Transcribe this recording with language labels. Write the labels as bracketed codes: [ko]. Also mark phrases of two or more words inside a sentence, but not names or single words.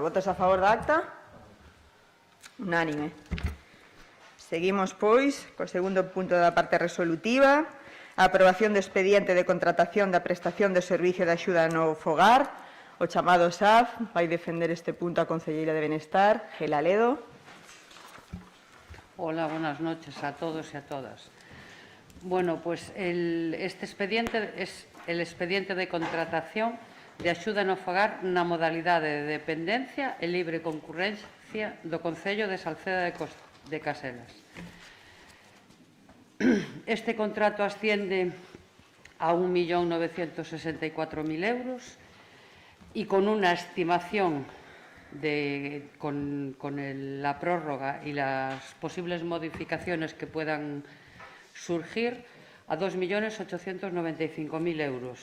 [gl] Votas a favor da acta? Unánime. Seguimos, pois, co segundo punto da parte resolutiva. A aprobación do expediente de contratación da prestación do servicio de axuda no fogar, o chamado SAF. Vai defender este punto a concelleira de Benestar, Gela Ledo. [es] Hola, buenas noches a todos y a todas. Bueno, pues este expediente es el expediente de contratación de [gl] axuda no fogar na modalidade de dependencia e libre concurrencia do Concello de Salceda de Caselas. [es] Este contrato asciende a 1.964.000 euros y con una estimación con la prórroga y las posibles modificaciones que puedan surgir a 2.895.000 euros.